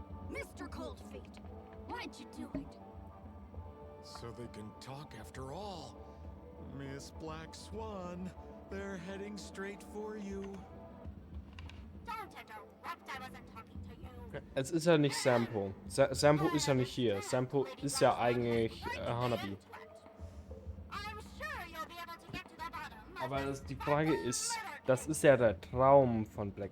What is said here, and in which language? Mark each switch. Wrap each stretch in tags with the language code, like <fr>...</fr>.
<en>Mr. Cold Feet, why'd you do it? So they can talk after all. Miss Black Swan, they're heading straight for you. Don't interrupt, I wasn't talking to you.</en> <de>Es ist ja nicht Sampo. Sampo ist ja nicht hier. Sampo ist ja eigentlich Hanabi.</de> <en>I'm sure you'll be able to get to the bottom.</en> <de>Aber die Frage ist, das ist ja der Traum von Black</de>